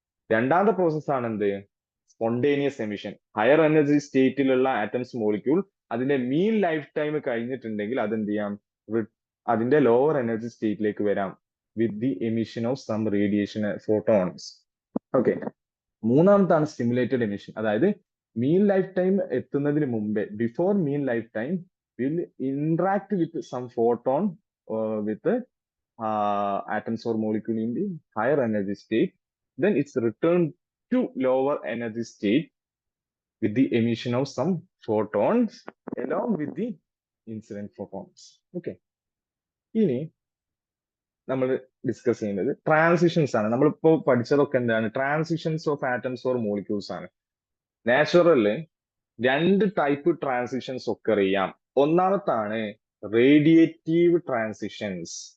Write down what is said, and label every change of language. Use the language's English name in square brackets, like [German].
[Malayalam] രണ്ടാമത്തെ പ്രോസസ് ആണ് എന്ത്? Spontaneous emission. Higher energy സ്റ്റേറ്റിലുള്ള atoms molecule അതിന്റെ മീൻ ലൈഫ് ടൈം കഴിഞ്ഞിട്ടുണ്ടെങ്കിൽ അതെന്ത് ചെയ്യാം? അതിന്റെ ലോവർ എനർജി സ്റ്റേറ്റിലേക്ക് വരാം [English] With the emission of some radiation photons. [Malayalam] Okay, മൂന്നാമത്താണ് stimulated emission. അതായത് മീൻ ലൈഫ് ടൈം [English] എത്തുന്നതിന് മുമ്പേ, before mean life time will interact with some photon with atoms or molecule in the higher energy state. Then it's returned to lower energy state with the emission of some photons along with the incident photons. Okay. [Malayalam] ഇനി നമ്മൾ discuss ചെയ്യുന്നത് transitions ആണ്. നമ്മളിപ്പോ പഠിച്ചതൊക്കെ എന്താണ്? Transitions of atoms or molecules ആണ്. നാച്ചുറലില് 2 type transitions ഒക്കെ അറിയാം. ഒന്നാമത്താണ് റേഡിയേറ്റീവ് ട്രാൻസിഷൻസ്.